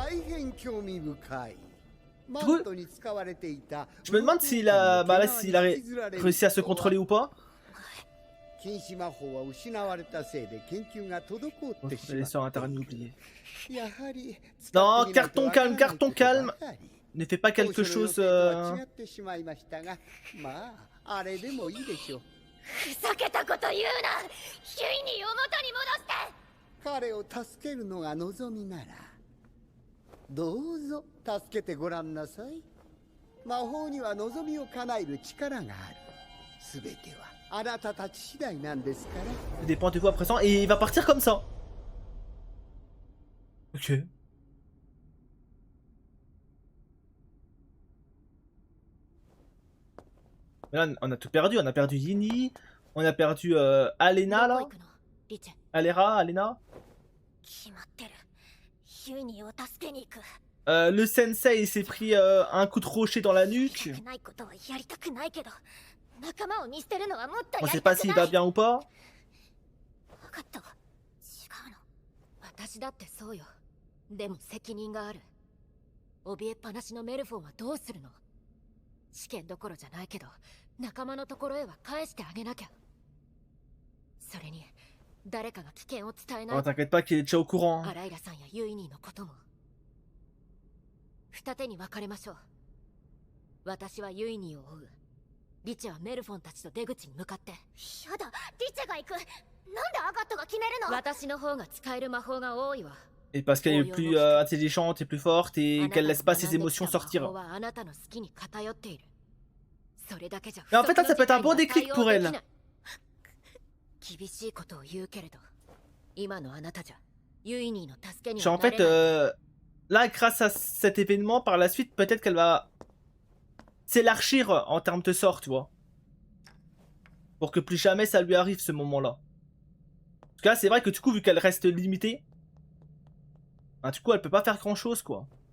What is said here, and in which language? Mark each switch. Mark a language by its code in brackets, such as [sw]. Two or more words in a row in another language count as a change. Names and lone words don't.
[fr] Du coup, je me demande s'il a... Bah là, s'il a réussi à se contrôler ou pas. On va aller sur internet, oublié. Non, carton calme, carton calme. Ne fais pas quelque chose... [ja] ふざけたこと言うな。ヒュイニーを元に戻して。彼を助けるのが望みならどうぞ助けてごらんなさい。魔法には望みを叶える力がある。すべてはあなたたち次第なんですから。 [fr] Des points de voix présents et il va partir comme ça. Ok. Là, on a tout perdu. On a perdu Yini. On a perdu Alena, [ja] どこ [fr] là. [ja] 行くのリチェ。 [fr] Alera, Alena. [ja] 決まってる。ユイニーを助けに行く。 [fr] Le sensei, il s'est pris un coup de rocher dans la nuque. [ja] やりたくないことはやりたくないけど、仲間を見捨てるのはもっと [fr] On [ja] や [fr] sait [ja] り [fr] pas [ja] たく [fr] s'il [ja] な [fr] va [ja] い。 [fr] bien ou pas. [ja] 分かったわ。違うの。私だってそうよ。でも責任がある。怯えっぱなしのメルフォンはどうするの？試験どころじゃないけど、仲間のところへは返してあげなきゃ。それに、誰かが危険を伝えない [fr] Oh, [ja] と。 [fr] t'inquiète pas qu'il est déjà au courant. [ja] アライラさんやユイニーのことも。二手に分かれましょう。私はユイニーを追う。リチェはメルフォンたちと出口に向かって。やだ、リチェが行く。なんでアガットが決めるの？私の方が使える魔法が多いわ。 [fr] Et parce qu'elle est plus intelligente et plus forte et qu'elle laisse pas ses émotions sortir. [ja] 魔法はあなたの好きに偏っている。それだけじゃ [fr] Mais en fait, là, ça peut être un bon déclic pour elle. [ja] 厳しいことを言うけれど、今のあなたじゃユイニーの助けに [fr] En [ja] はなれ [fr] fait, [ja] ない。 [fr] là, grâce à cet événement, par la suite, peut-être qu'elle va s'élargir en termes de sort, tu vois. Pour que plus jamais ça lui arrive ce moment-là. En tout cas, c'est vrai que du coup, vu qu'elle reste limitée, hein, du coup, elle peut pas faire grand-chose, quoi.